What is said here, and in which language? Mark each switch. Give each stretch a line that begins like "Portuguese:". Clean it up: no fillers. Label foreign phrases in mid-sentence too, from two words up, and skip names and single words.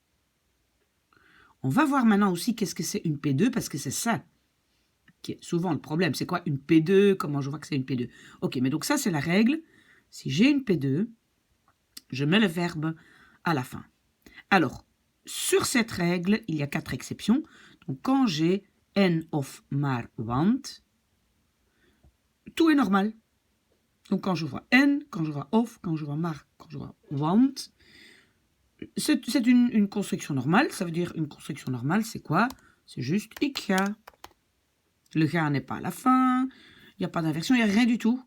French: On va voir maintenant aussi qu'est-ce que c'est une P2, parce que c'est ça qui est souvent le problème. C'est quoi une P2? Comment je vois que c'est une P2? Ok, mais donc ça, c'est la règle. Si j'ai une P2, je mets le verbe à la fin. Alors, sur cette règle, il y a 4 exceptions. Donc, quand j'ai
Dutch: en of maar want,
French: tout est normal. Donc, quand je vois en, quand je vois of, quand je vois maar, quand je vois want, c'est une construction normale. Ça veut dire une construction normale, c'est quoi? C'est juste
Dutch: ik ga.
French: Le ga n'est pas à la fin, il n'y a pas d'inversion, il n'y a rien du tout.